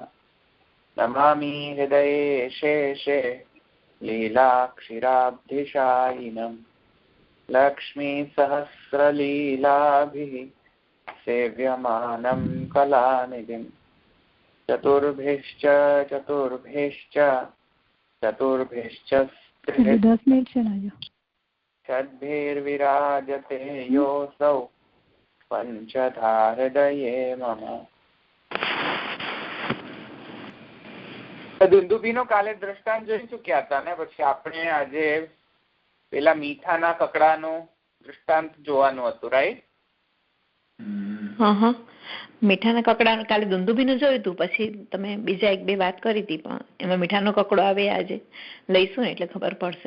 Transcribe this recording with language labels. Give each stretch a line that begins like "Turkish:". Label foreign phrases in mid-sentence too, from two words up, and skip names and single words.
Sanskrit: नमामि हृदये शेषे लीलाक्षीराब्धिशायिनं लक्ष्मीसहस्रलीलाभिः सेव्यमानं कलानिधिं चतुर्भिश्च षड्भिर्विराजते योऽसौ पंचधा हृदये मम।
Gujarati: દુંદુભીનો કાલે દ્રષ્ટાંત જોઈ ચુક્યા હતા ને, પછી આપણે આજે પેલા મીઠાના કકડાનું દ્રષ્ટાંત જોવાનું હતું, રાઈટ? મીઠાના કકડા કાલે દુંદુભીનું જોયું હતું, પછી તમે બીજા એક બે વાત કરી હતી, પણ એમાં મીઠાનો કકડો આવે આજે લઈશું ને એટલે ખબર પડશે.